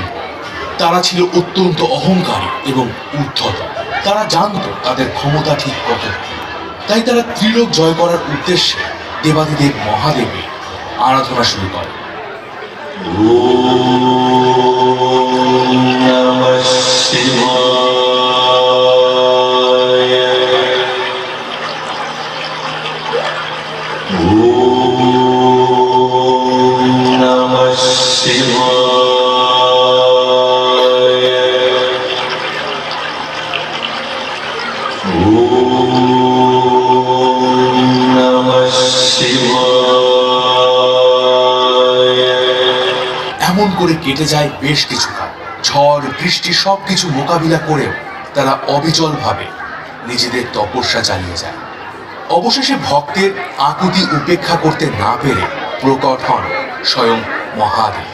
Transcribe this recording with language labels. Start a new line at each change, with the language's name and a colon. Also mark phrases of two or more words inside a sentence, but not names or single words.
Bangla: তারা ছিল অত্যন্ত অহংকারী এবং উদ্ধত। তারা জানত তাদের ক্ষমতা ঠিক কত, তাই তারা ত্রিলোক জয় করার উদ্দেশ্যে দেবাদিদেব মহাদেবের আরাধনা শুরু করে।
Sanskrit: নমঃ শিবায় নমঃ শিবায় নমঃ শিবায়
Bangla: এমন করে কেটে যায় বেশ কিছুকাল। ঝড় বৃষ্টি সবকিছু মোকাবিলা করেও তারা অবিচলভাবে নিজেদের তপস্যা চালিয়ে যায়। অবশেষে ভক্তের আকুতি উপেক্ষা করতে না পেরে প্রকট হন স্বয়ং মহাদেব।